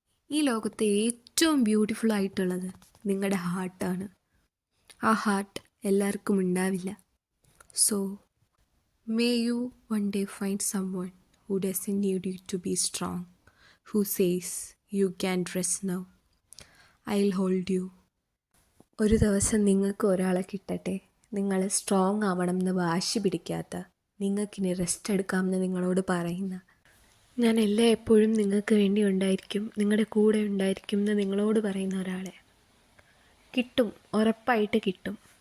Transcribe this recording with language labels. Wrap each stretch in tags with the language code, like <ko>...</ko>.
<ml>ഈ ലോകത്തെ ഏറ്റവും ബ്യൂട്ടിഫുൾ ആയിട്ടുള്ളത് നിങ്ങളുടെ ഹാർട്ടാണ്. ആ ഹാർട്ട് എല്ലാവർക്കും ഉണ്ടാവില്ല.</ml> <en>So may you one day find someone who doesn't need you to be strong, who says you can rest now, I'll hold you.</en> <ml>ഒരു ദിവസം നിങ്ങൾക്ക് ഒരാളെ കിട്ടട്ടെ, നിങ്ങൾ സ്ട്രോങ് ആവണം എന്ന് വാശി പിടിക്കാത്ത, നിങ്ങൾക്കിനി റെസ്റ്റ് എടുക്കാമെന്ന് നിങ്ങളോട് പറയുന്ന, ഞാൻ എപ്പോഴും നിങ്ങൾക്ക് വേണ്ടി ഉണ്ടായിരിക്കും, നിങ്ങളുടെ കൂടെ ഉണ്ടായിരിക്കും എന്ന് നിങ്ങളോട് പറയുന്ന ഒരാളെ കിട്ടും, ഉറപ്പായിട്ട് കിട്ടും.</ml>